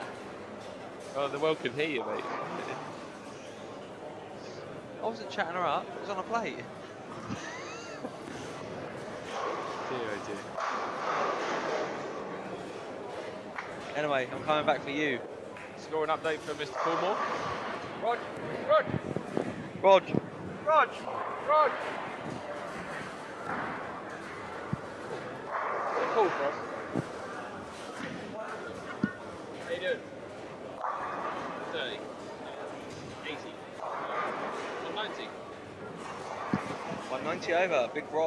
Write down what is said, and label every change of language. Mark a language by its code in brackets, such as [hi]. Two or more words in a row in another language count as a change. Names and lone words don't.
[en] Oh, the world can hear you, mate. I wasn't chatting her up, it was on a plate. Dear, oh dear. Anyway, I'm coming back for you. Scoring update for Mr. Coolmore. Rog! Rog! Rog. Rog! Rog! Cool, bro. How you doing? 30. 80. 190. 190 over, big Rog.